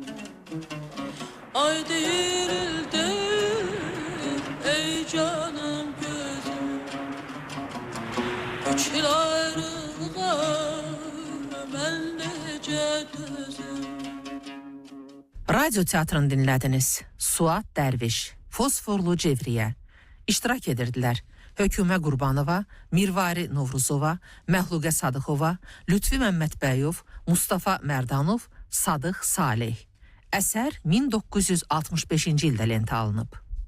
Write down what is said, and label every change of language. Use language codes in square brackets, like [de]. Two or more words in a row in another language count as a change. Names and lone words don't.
[az] Ay değildi ey canım gözüm. Üç yıl ayrılığa ben nece düzüm. Radyo teatrını dinlədiniz. Suat Dərviş, Fosforlu Cevriyə. İştirak edirdilər Hökümə Qurbanova, Mirvari Novruzova, Məxluqə Sadıxova, Lütfi Məmmədbəyov, Mustafa Mərdanov, Sadıq Salih. Əsər 1965-ci ildə lentə alınıb.